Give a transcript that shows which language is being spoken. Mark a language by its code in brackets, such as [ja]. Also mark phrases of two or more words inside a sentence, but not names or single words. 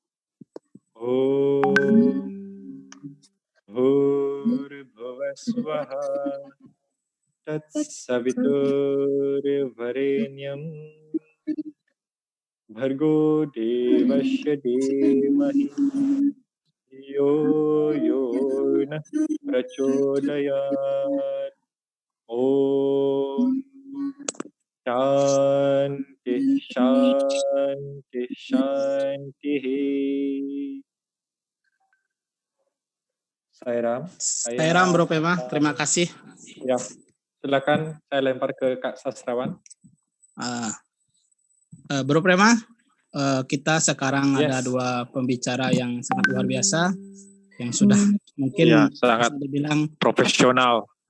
[sa] ॐ भुवस्वाहा तत्सवितुर्वरेण्यं भर्गो देवस्य धीमहि धियो यो नः प्रचोदयात्. ॐ शान्तिः शान्तिः शान्तिः. [id] Sairam Bro Prema, terima kasih. Ya, silakan saya lempar ke Kak Sastrawan. Bro Prema, kita sekarang ada 2 pembicara yang sangat luar biasa, yang sudah mungkin sangat bisa dibilang profesional